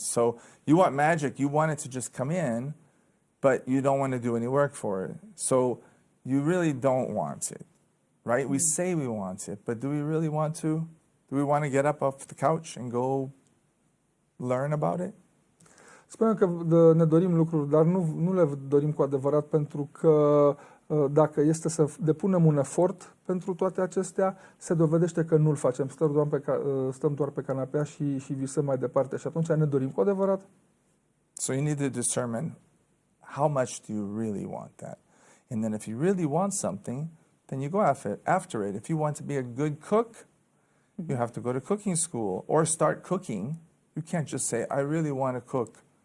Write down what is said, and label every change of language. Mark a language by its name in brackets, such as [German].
[English] So you want magic, you want it to just come in, but you don't want to do any work for it. So you really don't want it, right? We say we want it, but do we really want to? Do we want to get up off the couch and go learn about it? [Romanian] Spunem că ne dorim lucruri, dar nu le dorim cu adevărat, pentru că dacă este să depunem un efort pentru toate acestea, se dovedește că nu-l facem. Stăm doar pe canapea și visăm mai departe și atunci ne dorim cu adevărat. [English] So you need to determine how much do you really want that. And then if you really want something, then you go after it. If you want to be a good cook, you have to go to cooking school or start cooking. You can't just say, I really want to cook.